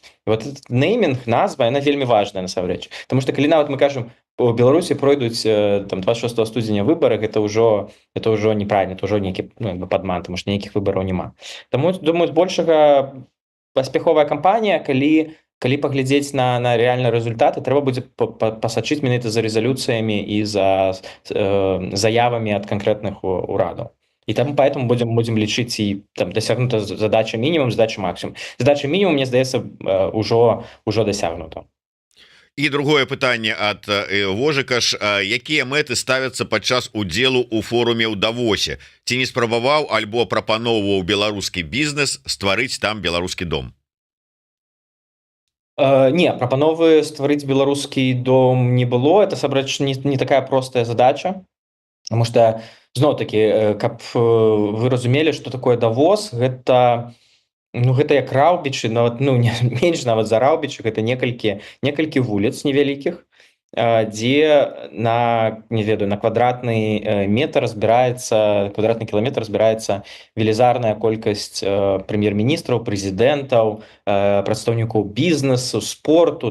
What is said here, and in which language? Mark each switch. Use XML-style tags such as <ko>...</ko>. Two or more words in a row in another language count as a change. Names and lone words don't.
<be>І вот неймінг, назва, яна вельмі важная насамрэч. Таму што калі нават мы кажам, у Беларусі пройдуць там 26 студзеня выбары, гэта ўжо неправільна, это ўжо нейкі падман, таму што ніякіх выбараў няма. Таму думаю, збольшага паспяховая кампанія, калі паглядзець на рэальныя рэзультаты, трэба будзе пасачыць менавіта за рэзалюцыямі і за заявамі ад канкрэтных урадаў. І там</be> <ru>поэтому будем</ru> <be>лічыць і там дасягнута задача мінімум, задача максімум. Задача мінімум, мне здаецца, ўжо дасягнута. І другое пытанне ад Вожыка ж, якія мэты ставяцца падчас удзелу ў форуме ў Давосе? Ці не спрабаваў альбо прапаноўваў беларускі бізнес стварыць там беларускі дом? Не, прапановы стварыць беларускі дом не было.</be> <ru>Это сабрач не такая простая задача, потому что</ru> <be>зноў-таки, каб вы разумелі, што такое Давос, гэта як раўбічы, нават менш нават за раўбічы, гэта некалькі вуліц невялікіх, дзе на квадратны кіламетр збіраецца велізарная колькасць прэм'ер-міністраў, прэзідэнтаў, прадстаўнікоў бізнесу, спорту.</be>